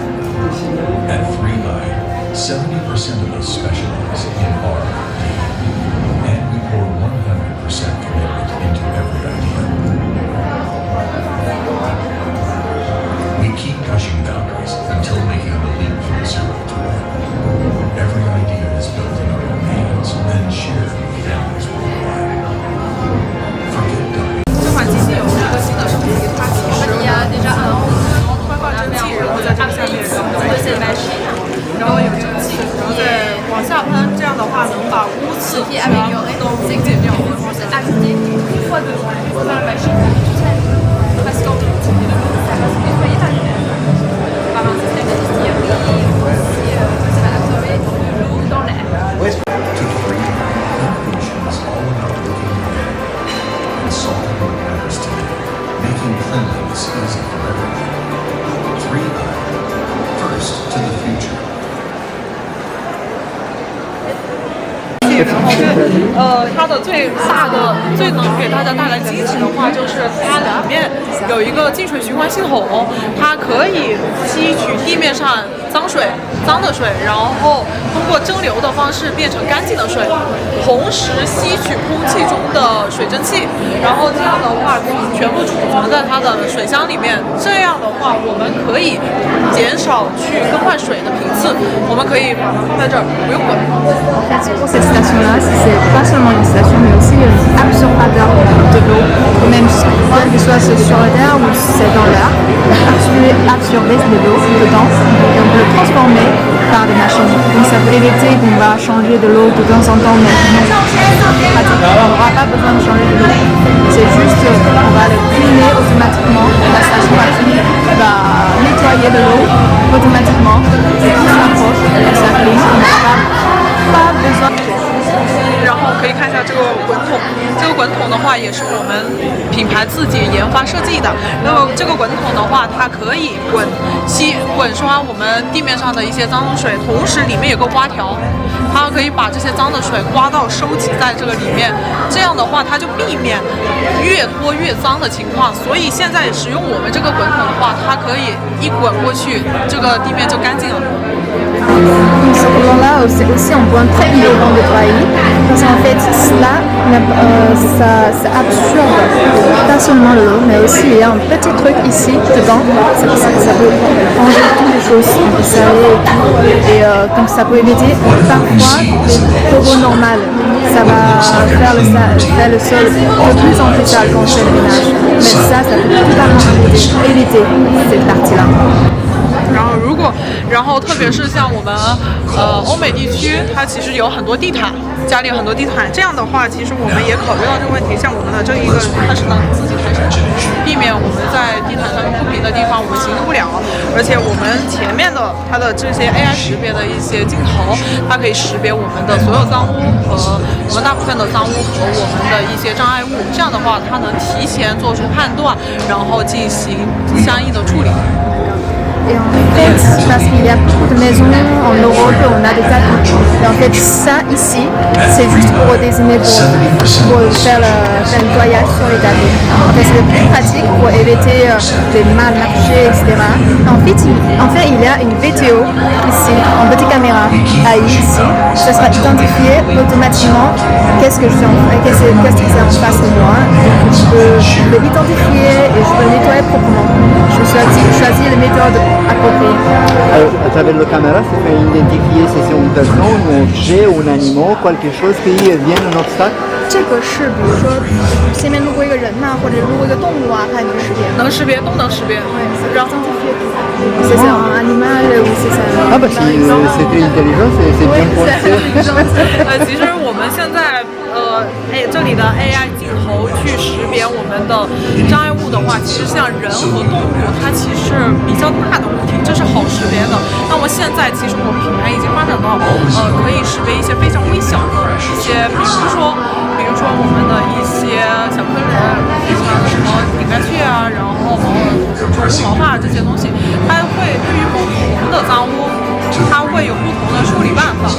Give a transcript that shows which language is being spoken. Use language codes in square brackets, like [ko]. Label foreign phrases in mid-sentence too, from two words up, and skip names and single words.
[en] At 3i, 70% of us specialize in R&D, and we pour 100% commitment into every idea. We keep pushing boundaries until making the leap from 0 to 1. Every idea is built in our own hands and shared with families worldwide. Forget dying. [zh] 这款机器有一个新的升级，它其实快放蒸汽，然后在这个下面然后有蒸汽，然后再往下喷，这样的话能把污渍都清洁掉。 [en] To free, innovation is all about looking ahead and solving what matters today, making cleanliness easy for everyone. 3i, first to the future. [zh] 然后它的最大的、最能给大家带来惊喜的话，就是它里面有一个净水循环系统，它可以吸取地面上脏的水，然后通过蒸馏的方式变成干净的水，同时吸取空气中的水蒸气，然后这样的话全部储存在它的水箱里面。这样的话，我们可以减少去更换水的频次，我们可以把它放在这儿，不用滚。 [fr] Pour cette station-là, c'est pas seulement une station, mais aussi un absorbateur de l'eau, même que ce soit sur la terre ou c'est dans l'air, absorber de l'eau dedans et on peut le transformer par des machines. Donc ça peut éviter qu'on va changer de l'eau de temps en temps, mais non, pratiquement on n'aura pas besoin de changer de l'eau. C'est juste on va le cleaner automatiquement, la station va nettoyer de l'eau automatiquement, et tout s'approche, ça clean, on n'a pas besoin. [zh] 然后可以看一下这个滚筒，这个滚筒的话也是我们品牌自己研发设计的。那么这个滚筒的话，它可以滚刷我们地面上的一些脏水，同时里面有个刮条，它可以把这些脏的水刮到收集在这个里面。这样的话，它就避免越拖越脏的情况。所以现在使用我们这个滚筒的话，它可以一滚过去，这个地面就干净了。 [fr] Ce courant-là, c'est aussi un point très innovant de Troilly, parce qu'en fait, cela, ça absorbe pas seulement l'eau, mais aussi il y a un petit truc ici, dedans, ça peut ranger toutes les choses, et donc ça peut éviter parfois les coraux normales. Ça va faire le sol de plus en plus sale quand on fait le ménage, mais ça peut totalement éviter cette partie-là. [zh] 然后特别是像我们欧美地区，它其实有很多地毯，家里有很多地毯。这样的话，其实我们也考虑到这个问题。像我们的这一个，它是能自己推升，避免我们在地毯上不平的地方我们行动不了。而且我们前面的它的这些 AI 识别的一些镜头，它可以识别我们的所有脏污和我们大部分的脏污和我们的一些障碍物。这样的话，它能提前做出判断，然后进行相应的处理。 [fr] Et en fait, parce qu'il y a beaucoup de maisons en Europe, on a des tapis. Et en fait, ça ici, c'est juste pour désigner pour faire le nettoyage sur les tapis. En fait, c'est le plus pratique pour éviter des mal marchés, etc. En fait, il y a une VTO ici, en petite caméra, ici. Ça sera identifié automatiquement qu'est-ce que qu'est-ce que c'est en face de moi. Donc, je peux l'identifier et je peux le nettoyer proprement. Je choisis les méthodes appropriées. Alors, à travers la caméra, ça fait identifier si c'est une personne, un objet, un animal, quelque chose qui vient un obstacle. [zh] 这个是比如说前面路过一个人呐、或者路过一个动物啊，它也能识别。能识别，都能识别。然后 [fr] C'est un animal ou c'est ça. Ah bah si c'est très intelligent, c'est bien pensé. [zh] 其实我们现在这里的 AI 镜头去识别我们的障碍物的话，其实像人和动物，它其实比较大的物体，这是好识别的。那么现在其实我们品牌已经发展到可以识别一些非常微小的一些，比如说我们的一些小颗粒，像什么饼干屑啊，然后毛发这些东西，它会对于不同的脏污，它会有不同的处理办法。